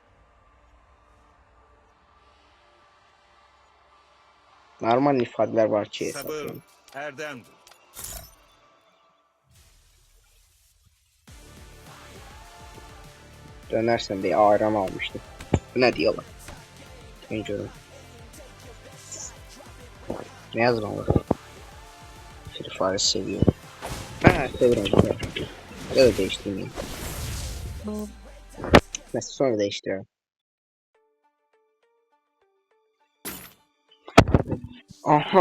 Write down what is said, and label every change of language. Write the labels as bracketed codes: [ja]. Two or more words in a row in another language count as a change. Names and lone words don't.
[az] Normal ifadələr var ki, Sabır Erdem. Dönersən deyə ayran almışdım. [tr] Bu nə diyorlar? Ben görüm. Ne yazmalı? Free Fire seviyorum. Seviyorum. Öyle değiştirmeyeyim. Neyse sonra değiştirelim. Aha.